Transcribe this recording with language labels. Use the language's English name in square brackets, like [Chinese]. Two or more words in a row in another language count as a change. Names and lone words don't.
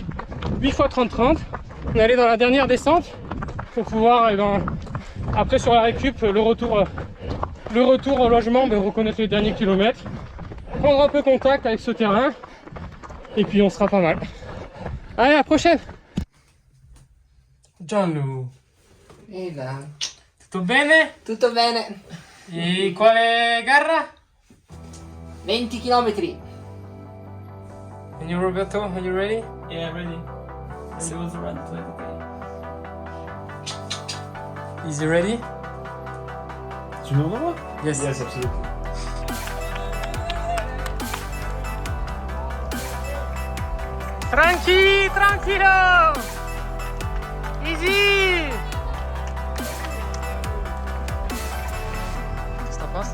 [French] 8 x 30-30. On est allé dans la dernière descente pour pouvoir, après sur la récup, le retour au logement, reconnaître les derniers kilomètres. Prendre un peu contact avec ce terrain. Et puis on sera pas mal. Allez, à la prochaine! [Italian] Gianlu, Ehi là, tutto bene? tutto bene? E quale gara? 20 km. [English] And you, Roberto, are you ready? Yeah, ready. It was around 20. Is you ready? [French] Tu nous envoies? [English] Yes. [French] Yes, absolument. [Spanish] Tranquilo! [French] Easy! Qu'est-ce que t'en penses?